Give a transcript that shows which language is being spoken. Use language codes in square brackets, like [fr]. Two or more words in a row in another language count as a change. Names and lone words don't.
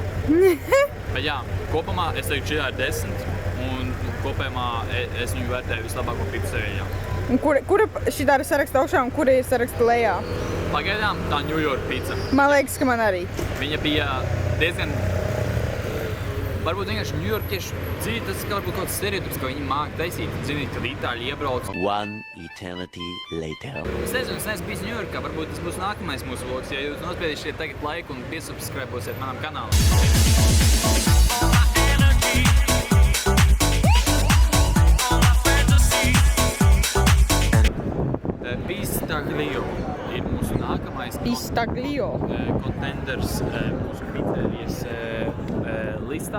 [lv] Bet jā, kopumā es teiktu, šitā ir 10 un kopējumā es viņu vērtēju vislabāko pizzu Seviļā. Un kura šitā ir saraksta augšā un kura ir saraksta lejā? Pagaidām tā New York pizza. Man liekas, ka man arī. Viņa bija diezgan... Varbūt vienkārši New Yorkieši dzīvi, tas ir varbūt kaut kāds stereotips, ka viņi māk taisīt, zinīt, kad itāļi iebrauc. [en] One eternity later. [lv] Es neesmu bijis New Yorkā, varbūt tas būs nākamais mūsu vlogs, ja jūs nospiedīsiet tagad laiku un piesubscribosiet manam kanālam. Pistaglio ir mūsu nākamais contenders mūsu pizzerijas listā.